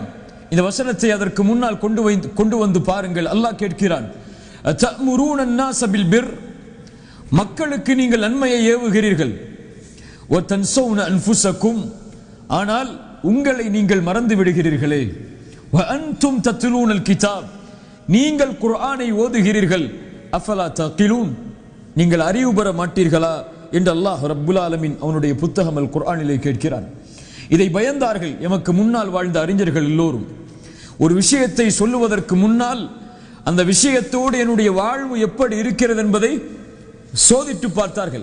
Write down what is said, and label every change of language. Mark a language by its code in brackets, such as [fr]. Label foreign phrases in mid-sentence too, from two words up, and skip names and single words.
[ta] இந்த வசனத்தை அதற்கு முன்னால் கொண்டு வந்து பாருங்கள். அல்லாஹ் கேட்கிறான், [ar] أتأمرون الناس بالبر, [ta] மக்களுக்கு நீங்கள் நன்மையை ஏவுகிறீர்கள், [ar] وتنسون أنفسكم, [ta] ஆனால் உங்களை நீங்கள் மறந்து விடுகிறீர்களே. [ar] وأنتم تتلون الكتاب [ta] நீங்கள் குர்ஆனை ஓதுகிறீர்கள் [ar] أفلا تعقلون [ta] நீங்கள் அறிவு பெற மாட்டீர்களா என்று அல்லாஹ் [ar] رب العالمين [ta] அவனுடைய புத்தகம் அல் குர்ஆனிலே கேட்கிறான். இதை பயந்தார்கள் எமக்கு முன்னால் வாழ்ந்த அறிஞர்கள் எல்லோரும். ஒரு விஷயத்தை சொல்லுவதற்கு முன்னால் அந்த விஷயத்தோடு என்னுடைய வாழ்வு எப்படி இருக்கிறது என்பதை சோதித்து பார்த்தார்கள்.